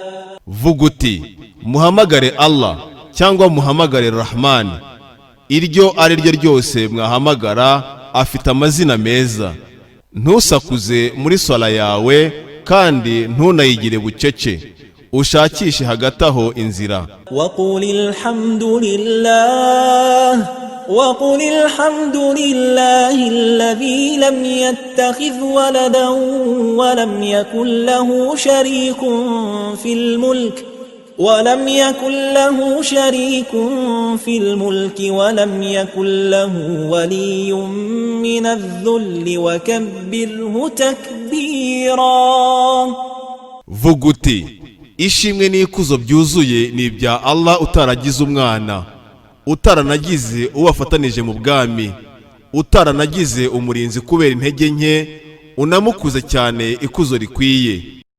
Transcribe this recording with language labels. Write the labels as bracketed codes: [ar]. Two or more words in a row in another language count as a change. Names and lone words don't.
[rw] Vuga uti muhamagare Allah cyangwa muhamagare Rahman, iryo ari ryo ryose mwahamagara afite amazina meza. Ntusakuze muri swala yawe kandi ntunayigire bucece, ushakishe hagati aho inzira. [ar] وقل الحمد لله الذي لم يتخذ ولدا ولم يكن له شريك في الملك ولم يكن له ولي من الذل وكبره تكبيرا. [rw] Vuga uti ishimwe n'ikuzo byuzuye ni ibya Allah utaragize umwana, utaranagize uwafatanije mu bwami, utaranagize umurinzi kubera intege nke, unamukuze cyane ikuzo rikwiye.